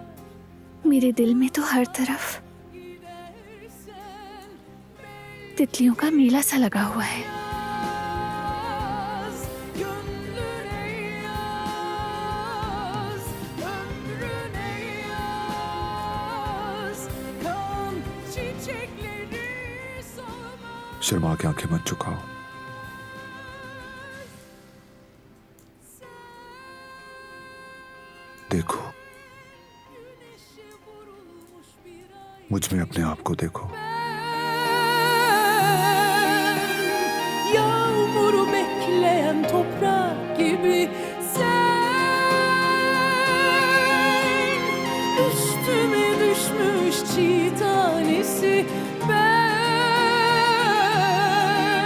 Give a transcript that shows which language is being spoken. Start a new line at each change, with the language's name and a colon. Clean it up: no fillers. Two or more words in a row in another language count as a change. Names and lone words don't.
Hindi: मेरे दिल में तो हर तरफ
Turkish: Gidersen
Hindi: तितलियों का मेला सा लगा हुआ है।
Turkish: yaz, gönlüne yaz, ömrüne yaz. Kan çiçekleri solmaz.
Hindi: शर्मा के आंखें मत झुकाओ। देखो,
Turkish: Güneşi vurulmuş bir ay
Hindi: मुझ में अपने आप को देखो।
Turkish: yağmuru bekleyen toprak gibi sen. Üstüme düşmüş çiğ tanesi ben.